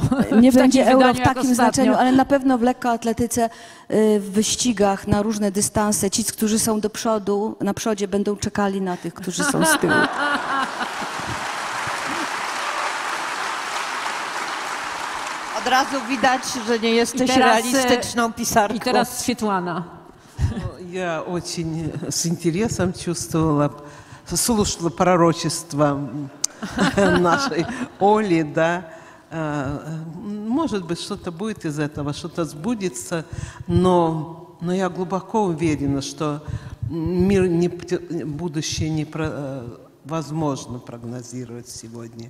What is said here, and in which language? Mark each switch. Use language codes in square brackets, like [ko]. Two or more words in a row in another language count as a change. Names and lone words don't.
[pl] Nie będzie euro w takim znaczeniu, ale na pewno w lekkoatletyce, w wyścigach na różne dystanse, ci, którzy są do przodu, na przodzie będą czekali na tych, którzy są z tyłu. Od razu widać, że nie jesteś realistyczną pisarką. I teraz Светлана. [ru] Я очень с интересом слушала пророчество нашей Оли, да. Может быть, что-то будет из этого, что-то сбудется, но я глубоко уверена, что будущее невозможно прогнозировать сегодня.